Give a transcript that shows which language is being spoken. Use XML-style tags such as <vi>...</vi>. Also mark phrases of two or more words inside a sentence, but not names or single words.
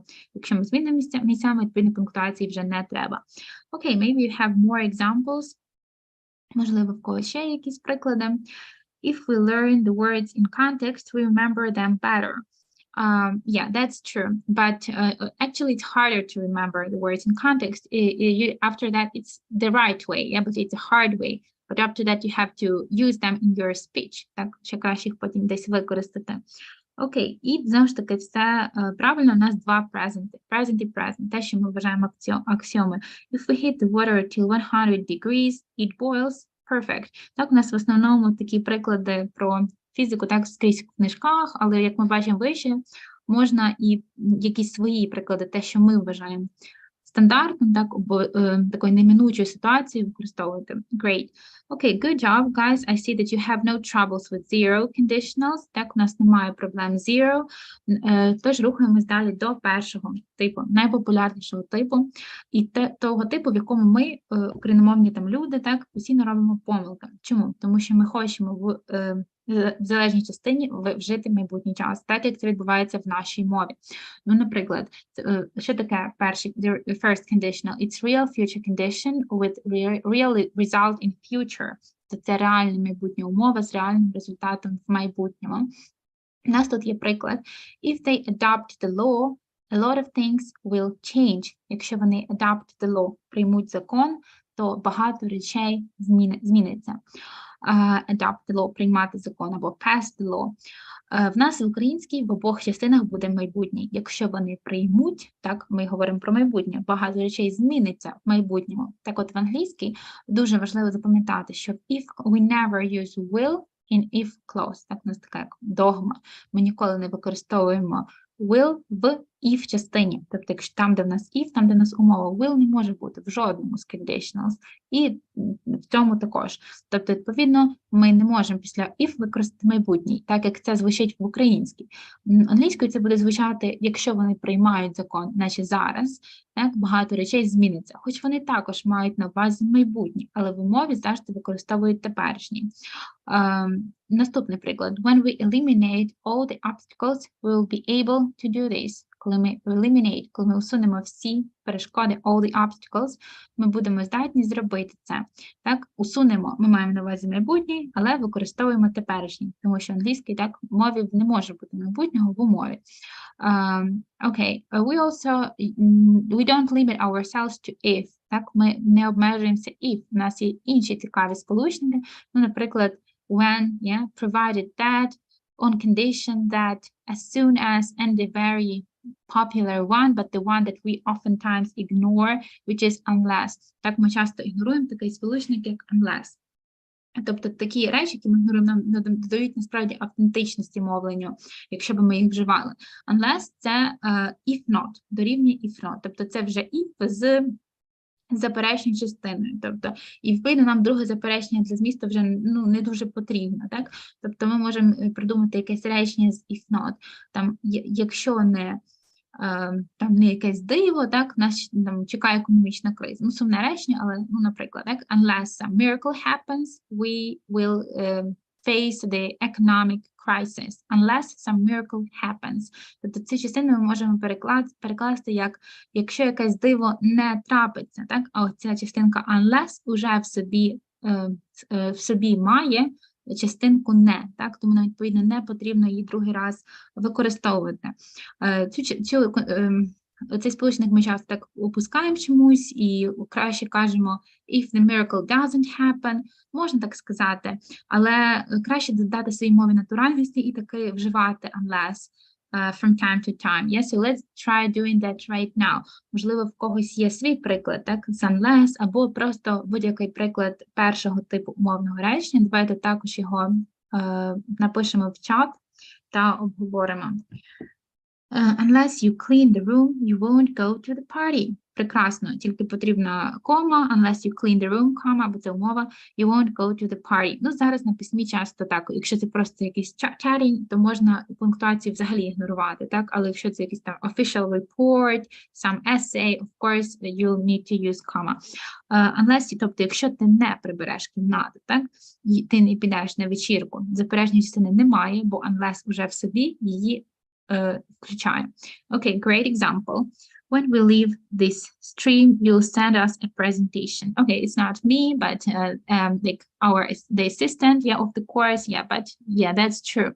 <uk>Якщо ми змінимо місцями, відповідно пунктуації вже не треба.</uk> <en>Okay, maybe you have more examples.</en> <uk>Можливо, в когось ще якісь приклади.</uk> <en>If we learn the words in context, we remember them better. Yeah, that's true. But actually, it's harder to remember the words in context. After that, it's the right way. Yeah, but it's a hard way. But after that, you have to use them in your speech.</en> <uk>Так, ще краще їх потім десь використати. Окей, і знову ж таки все правильно, у нас два презенти. Present і present, те, що ми вважаємо аксіоми.</uk> <en>If we heat the water till 100 degrees, it boils. Perfect.</en> <uk>Так, у нас в основному такі приклади про фізику, так, скрізь в книжках, але, як ми бачимо вище, можна і якісь свої приклади, те, що ми вважаємо стандартним, так, або такою неминучою ситуацією використовувати.</uk> <en>Great. Okay, good job, guys. I see that you have no troubles with zero conditionals.</en> <uk>Так, у нас немає проблем zero. Тож рухаємось далі до першого типу, найпопулярнішого типу, і того типу, в якому ми, україномовні там люди, так, постійно робимо помилки. Чому? Тому що ми хочемо в залежній частині вжити майбутній час, так, як це відбувається в нашій мові. Ну, наприклад, що таке перший,</uk> <en>the first conditional? It's real future condition with real result in future.</en> <uk>Це реальна майбутня умова з реальним результатом в майбутньому. У нас тут є приклад.</uk> <en>If they adopt the law, a lot of things will change.</en> <uk>Якщо вони</uk> <en>adopt the law,</en> <uk>приймуть закон, то багато речей зміниться.</uk> <en>Adopt the law,</en> <uk>приймати закон, або</uk> <en>pass the law.</en> <uk>В нас в українській в обох частинах буде майбутнє. Якщо вони приймуть, так, ми говоримо про майбутнє, багато речей зміниться в майбутньому. Так от в англійській дуже важливо запам'ятати, що</uk> <en>if we never use will in if clause,</en> <uk>так, у нас така як догма. Ми ніколи не використовуємо will в if частині. Тобто, якщо там, де в нас if, там, де в нас умова will, не може бути в жодному з conditionals. І в цьому також. Тобто, відповідно, ми не можемо після if використати майбутній, так як це звучить в українській. Англійською це буде звучати, якщо вони приймають закон, наче зараз, так, багато речей зміниться. Хоч вони також мають на увазі майбутнє, але в умові завжди використовують теперішній. Наступний приклад.</uk> <en>When we eliminate all the obstacles, we will be able to do this.</en> <uk>Коли ми усунемо всі перешкоди,</uk> <en>all the obstacles,</en> <uk>ми будемо здатні зробити це. Так, усунемо, ми маємо на увазі майбутнє, але використовуємо теперішній, тому що англійський, так, в мові не може бути майбутнього в умові.</uk> <en>Okay, we don't limit ourselves to if,</en> <uk>так, ми не обмежуємося if, у нас є інші цікаві сполучники, ну, наприклад,</uk> <en>when, yeah, provided that, on condition that, as soon as, and the very popular one, but the one that we oftentimes ignore, which is unless.</en> <uk>Так, ми часто ігноруємо такий сполучник, як unless. Тобто такі речі, які ми ігноруємо, нам додають насправді автентичності мовленню, якщо б ми їх вживали. Unless – це</uk> <en>if not,</en> <uk>дорівнює</uk> <en>if not.</en> <uk>Тобто це вже if з заперечною частиною. Тобто, і відповідно нам друге заперечення для змісту вже не дуже потрібно. Так? Тобто ми можемо придумати якесь речення з</uk> <en>if not.</en> <uk>Там, якщо не якесь диво, так, нас там чекає економічна криза. Ну, сумне речення, але, ну, наприклад, так,</uk> <en>unless a miracle happens, we will face the economic crisis. Unless some miracle happens.</en> <uk>Тобто цю частину ми можемо перекласти як якщо якесь диво не трапиться, так, а оця частинка unless уже в собі має частинку не, так, тому відповідно не потрібно її другий раз використовувати. Цей сполучник ми часто так опускаємо чомусь і краще кажемо</uk> <en>if the miracle doesn't happen,</en> <uk>можна так сказати, але краще додати своїй мові натуральності і таки вживати</uk> <en>unless from time to time. Yeah, so let's try doing that right now.</en> <uk>Можливо, в когось є свій приклад, так, з unless, або просто будь-який приклад першого типу умовного речення. Давайте також його напишемо в чат та обговоримо.</uk> <en>Unless you clean the room, you won't go to the party.</en> <uk>Прекрасно, тільки потрібна кома,</uk> <en>unless you clean the room,</en> <uk>кома, або це умова,</uk> <en>you won't go to the party.</en> <uk>Ну, зараз на письмі часто так, якщо це просто якийсь chatting, то можна пунктуацію взагалі ігнорувати, так? Але якщо це якийсь там</uk> <en>official report, some essay, of course, you'll need to use comma. Unless,</en> <uk>тобто, якщо ти не прибереш кімнату, так? Ти не підеш на вечірку, заперечної частини немає, бо unless уже в собі її включає.</uk> <en>Okay, great example. When we leave this stream, you'll send us a presentation. Okay, it's not me, but like the assistant, yeah, of the course, yeah, but yeah, that's true.</en>